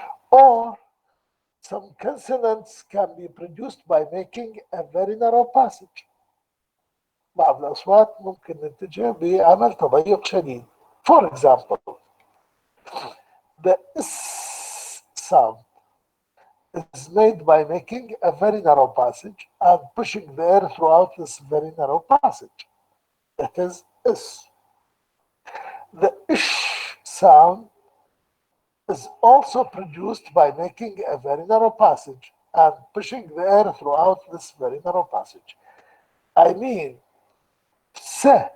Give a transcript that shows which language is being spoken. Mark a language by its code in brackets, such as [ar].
[en] Or some consonants can be produced by making a very narrow passage. [ar] بعض الأصوات ممكن ننتجها بعمل تضيق شديد. [en] For example, the S sound is made by making a very narrow passage and pushing the air throughout this very narrow passage. That is S. The ish sound is also produced by making a very narrow passage and pushing the air throughout this very narrow passage. I mean, S